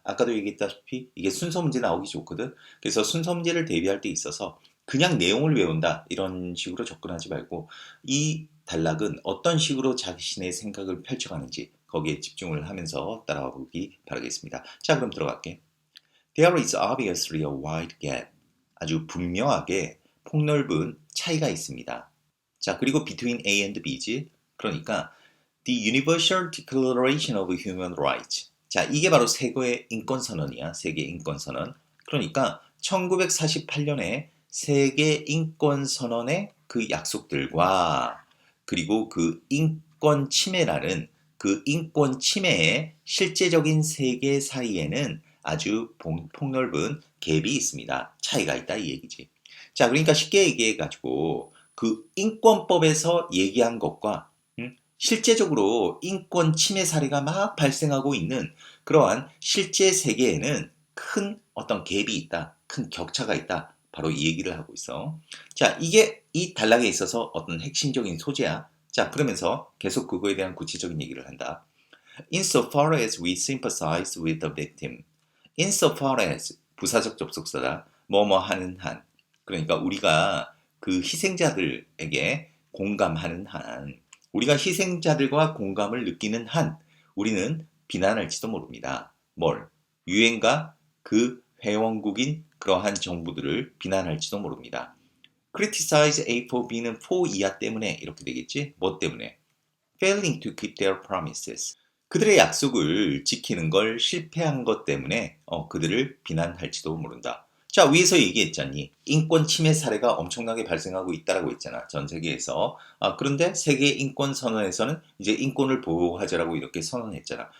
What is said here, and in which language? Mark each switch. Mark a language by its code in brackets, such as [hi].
[ko] 아까도 얘기했다시피 이게 순서 문제 나오기 좋거든. 그래서 순서 문제를 대비할 때 있어서 그냥 내용을 외운다 이런 식으로 접근하지 말고 이 단락은 어떤 식으로 자신의 생각을 펼쳐가는지 거기에 집중을 하면서 따라와 보기 바라겠습니다. 자, 그럼 들어갈게. [en] There is obviously a wide gap. [ko] 아주 분명하게 폭넓은 차이가 있습니다. [en] 자, 그리고 between A and B지. 그러니까 The Universal Declaration of Human Rights. [ko] 자, 이게 바로 세계의 인권선언이야. 세계 인권선언. 그러니까 1948년에 세계 인권선언의 그 약속들과 그리고 그 인권 침해라는 그 인권 침해의 실제적인 세계 사이에는 아주 폭넓은 갭이 있습니다. 차이가 있다 이 얘기지. 자, 그러니까 쉽게 얘기해 가지고 그 인권법에서 얘기한 것과 실제적으로 인권 침해 사례가 막 발생하고 있는 그러한 실제 세계에는 큰 어떤 갭이 있다. 큰 격차가 있다. 바로 이 얘기를 하고 있어. 자, 이게 이 단락에 있어서 어떤 핵심적인 소재야. 자, 그러면서 계속 그거에 대한 구체적인 얘기를 한다. [en] Insofar as we sympathize with the victim. [ko] Insofar as 부사적 접속사다. 뭐뭐 하는 한. 그러니까 우리가 그 희생자들에게 공감하는 한, 우리가 희생자들과 공감을 느끼는 한, 우리는 비난할지도 모릅니다. 뭘? 유엔과 그 회원국인 그러한 정부들을 비난할지도 모릅니다. [en] Criticize A for B는 for [ko] 이하 때문에 이렇게 되겠지? 뭐 때문에? [en] Failing to keep their promises. [ko] 그들의 약속을 지키는 걸 실패한 것 때문에 그들을 비난할지도 모른다. 자, 위에서 얘기했잖니. 인권 침해 사례가 엄청나게 발생하고 있다라고 했잖아. 전 세계에서. 그런데 세계 인권 선언에서는 이제 인권을 보호하자라고 이렇게 선언했잖아.